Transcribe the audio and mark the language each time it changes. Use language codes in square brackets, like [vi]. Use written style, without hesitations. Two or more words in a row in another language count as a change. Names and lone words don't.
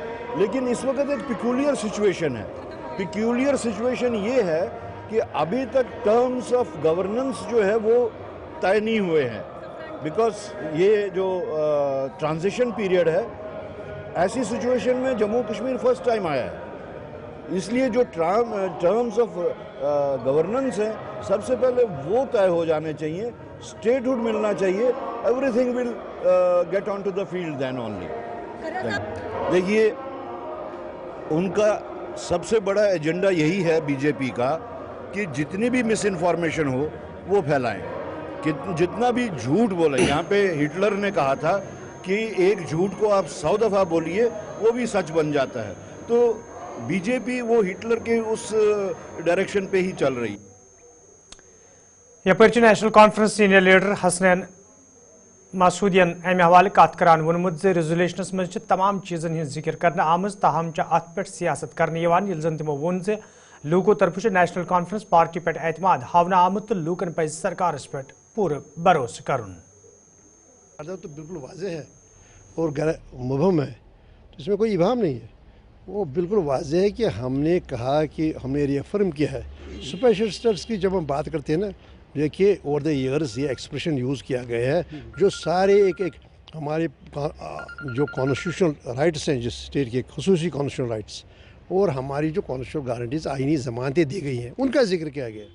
[hi] लेकिन इस वक्त एक [en] peculiar situation [hi] है। [en] peculiar situation [hi] ये है कि अभी तक [en] terms of governance [hi] जो है वो तय नहीं हुए हैं, बिकॉज ये जो [en] transition period [hi] है, ऐसी सिचुएशन में जम्मू कश्मीर [en] first time [hi] आया है। इसलिए जो [en] terms of governance [hi] हैं सबसे पहले वो तय हो जाने चाहिए, स्टेटहुड मिलना चाहिए। [en] everything will get on to the field then only. [hi] देखिए, उनका सबसे बड़ा एजेंडा यही है बीजेपी का कि जितनी भी [en] mis information [hi] हो वो फैलाएं, कि जितना भी झूठ बोले। यहाँ पे हिटलर ने कहा था कि एक झूठ को आप 100 दफ़ा बोलिए वो भी सच बन जाता है। तो बीजेपी वो हिटलर के उस डायरेक्शन पे ही चल रही। [ks] यपर नेशनल कॉन्फ्रेंस [en] senior leader [ks] हसनैन मासूदियन अमे हवाले कत करान वोनमुत रेजोल्यूशनस मज तमाम चीज़न हज जिक्र करना आमज, ताहम अत पे सियासत करने जन तमो वोन लूको तरफ नेशनल कॉन्फ्रेंस पार्टी पे एतमाद हावना आमुत तो लूकन पज सरकार पे पूरे भरोसे करुन। [hi] तो बिल्कुल वाज़ेह है और गैर मुबहम है, तो इसमें कोई इबाहम नहीं है। वो बिल्कुल वाज़ेह है कि हमने कहा कि हमने रिअफर्म किया है। [en] special status [hi] की जब हम बात करते हैं ना, देखिए [en] over the years [hi] ये [en] expression use [hi] किया गया है, जो सारे एक हमारे जो [en] constitutional rights [hi] हैं, जिस स्टेट के खुसूसी [en] constitutional rights [hi] और हमारी जो [en] constitutional guarantees [hi] आईनी ज़मानतें दी गई हैं, उनका जिक्र किया गया है।